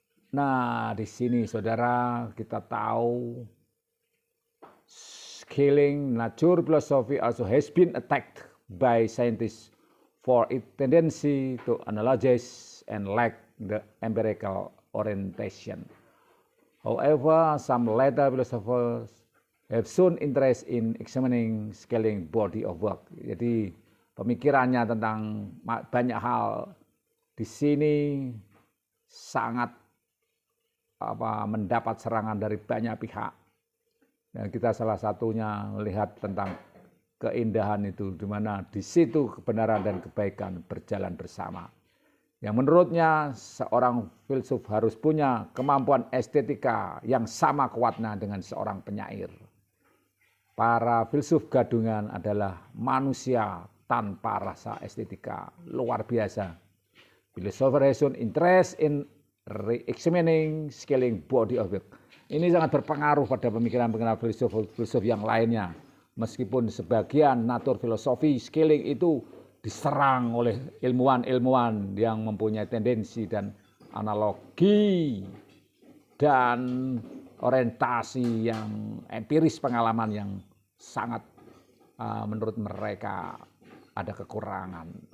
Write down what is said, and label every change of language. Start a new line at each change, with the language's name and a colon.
English: Nah, di sini saudara kita tahu Schelling nature philosophy also has been attacked by scientists for its tendency to analyze and lack the empirical orientation. However, some later philosophers have shown interest in examining Schelling body of work.
Indonesian: Jadi pemikirannya tentang banyak hal di sini sangat mendapat serangan dari banyak pihak. Dan kita salah satunya melihat tentang keindahan itu, di mana di situ kebenaran dan kebaikan berjalan bersama. Yang menurutnya seorang filsuf harus punya kemampuan estetika yang sama kuatnya dengan seorang penyair. Para filsuf gadungan adalah manusia tanpa rasa estetika. Luar biasa.
English: Philosopher has shown interest in re-examining Schelling body of work.
Indonesian: Ini sangat berpengaruh pada pemikiran-pemikiran filsuf yang lainnya. Meskipun sebagian natur filosofi Schelling itu diserang oleh ilmuwan-ilmuwan yang mempunyai tendensi dan analogi dan orientasi yang empiris, pengalaman yang sangat menurut mereka ada kekurangan.